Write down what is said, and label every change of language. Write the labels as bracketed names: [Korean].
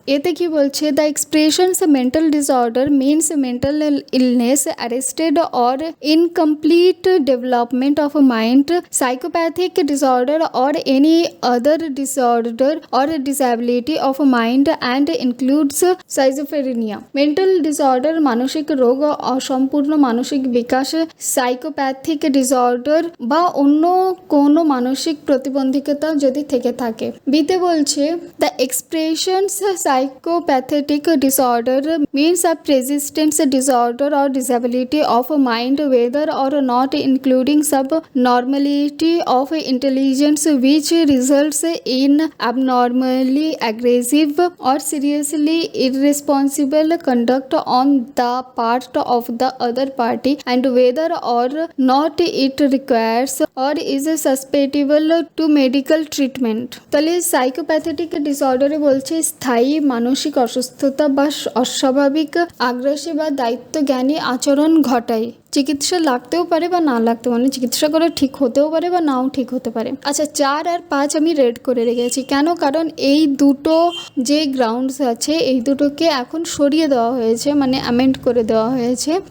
[Bangla] এতে কি বলছে, [English] The expressions mental disorder means mental illness, arrested or incomplete development of mind, psychopathic disorder or any other disorder or disability of mind and includes schizophrenia. [Bangla] Mental disorder মানসিক রোগ, অসম্পূর্ণ মানসিক বিকাশ, psychopathic disorder বা অন্য কোনো মানসিক প্রতিবন্ধকতা যদি থেকে থাকে। বিতে বলছে [English] The expressions psychopathic disorder means a persistent disorder or disability of mind whether or not including subnormality of intelligence which results in abnormally aggressive or seriously irresponsible conduct on the part of the other party and whether or not it requires or is susceptible to medical treatment। [Bangla] তাহলে সাইকোপ্যাথেটিক ডিসঅর্ডারে বলছে স্থায়ী মানসিক অসুস্থতা বা অস্বাভাবিক আগ্রাসী বা দায়িত্বজ্ঞানী আচরণ ঘটায়। চিকিৎসা লাগতেও পারে বা না লাগতে, মানে চিকিৎসা করে ঠিক হতেও পারে বা নাও ঠিক হতে পারে। আচ্ছা 4 আর 5 আমি রেড করে রেখেছি কেন, কারণ এই দুটো যে গ্রাউন্ডস আছে এই দুটোকে এখন সরিয়ে দেওয়া হয়েছে, মানে অ্যামেন্ড করে দেওয়া হয়েছে।